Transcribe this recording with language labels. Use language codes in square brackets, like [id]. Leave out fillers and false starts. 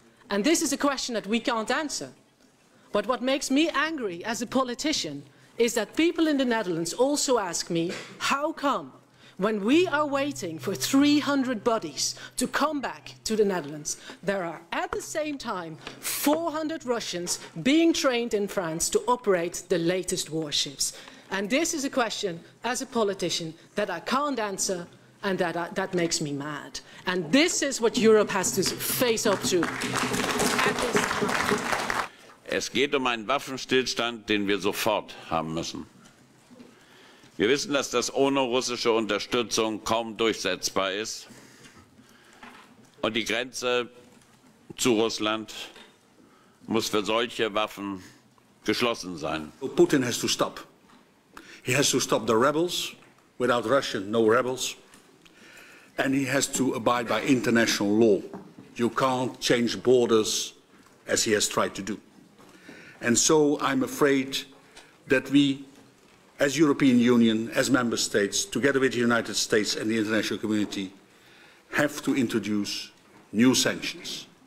[en] And this is a question that we can't answer. But what makes me angry as a politician is that people in the Netherlands also ask me, how come, when we are waiting for 300 bodies to come back to the Netherlands, there are at the same time 400 Russians being trained in France to operate the latest warships? And this is a question, as a politician, that I can't answer and that makes me mad. And this is what Europe has to face up to at this time. [de] Es geht einen Waffenstillstand, den wir sofort haben müssen. Wir wissen, dass das ohne russische Unterstützung kaum durchsetzbar ist. Und die Grenze zu Russland muss für solche Waffen geschlossen sein. [en] Putin has to stop. He has to stop the rebels. Without Russia, no rebels. And he has to abide by international law. You can't change borders as he has tried to do. And so I'm afraid that we, as European Union, as member states, together with the United States and the international community, have to introduce new sanctions.